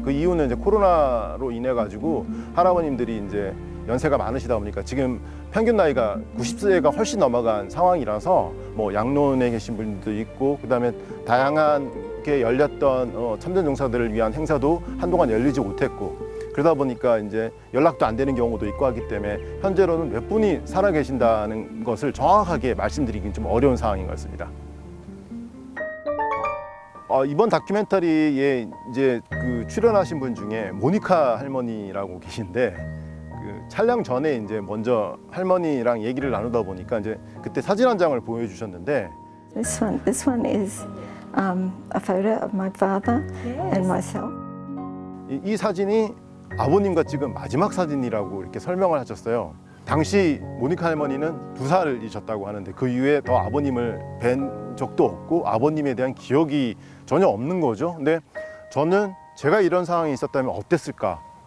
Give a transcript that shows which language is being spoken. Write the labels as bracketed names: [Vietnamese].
[Korean] 그 이유는 이제 코로나로 인해 가지고 할아버님들이 이제 연세가 많으시다 보니까 지금 평균 나이가 90세가 훨씬 넘어간 상황이라서 양로원에 계신 분들도 있고 그다음에 다양하게 열렸던 참전용사들을 위한 행사도 한동안 열리지 못했고 그러다 보니까 이제 연락도 안 되는 경우도 있고 하기 때문에 현재로는 몇 분이 살아 계신다는 것을 정확하게 말씀드리긴 좀 어려운 상황인 것 같습니다. 이번 다큐멘터리에 이제 출연하신 분 중에 모니카 할머니라고 계신데 촬영 전에 이제 먼저 할머니랑 얘기를 나누다 보니까 이제 그때 사진 한 장을 보여주셨는데 [English] This one is a photo of my father and myself. [Korean] 이 사진이 아버님과 찍은 마지막 사진이라고 이렇게 설명을 하셨어요. 당시 모니카 할머니는 2살이셨다고 하는데 그 이후에 더 아버님을 뵌 적도 없고 아버님에 대한 기억이 전혀 없는 거죠. 근데 저는 제가 이런 상황이 있었다면 어땠을까?